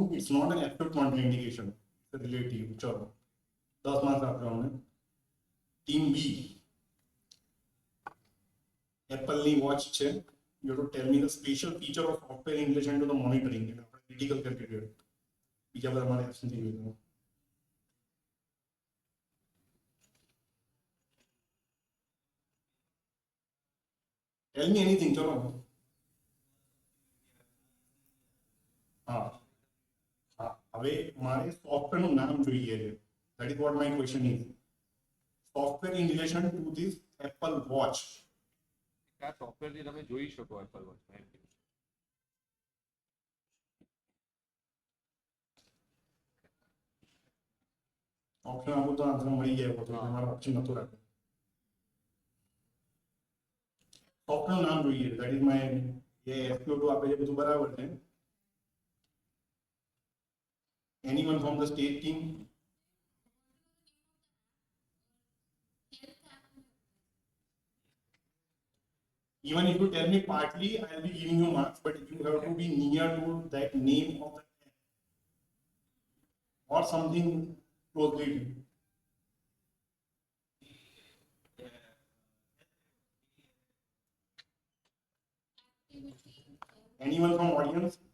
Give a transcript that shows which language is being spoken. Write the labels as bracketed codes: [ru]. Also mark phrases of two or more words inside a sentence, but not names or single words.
[en] It's not an absolute contraindication. It's a relative. [hi] चलो 10 मार्क्स आपके हमने टीम B [gu] Apple ની વોચ છે [en] you have to tell me the special feature of software in relation to the monitoring [gu] એટલે આપણે ક્રિટિકલ કરી દીધું બીજા બધા મારે એબ્સેન્ટ થઈ ગયું [en] tell me anything ચલો [hi] हाँ हाँ [gu] હવે મારે સોફ્ટવેર નું નામ જોઈએ છે [en] that is what my question is software in relation to this Apple watch [gu] આ સોફ્ટવેર થી તમે જોઈ શકો એપલ વોચ માં ઓપ્શન આપો તો આન્સર મળી જાય તો તમારો ઓપ્શન નતો રાખ્યો સોફ્ટવેર નું નામ જોઈએ [en] that is my [gu] ये SQL આપે છે બધું બરાબર છે [en] anyone from the state team even if you tell me partly I'll be giving you marks but you have to be near to that name of the app or something closely anyone from audience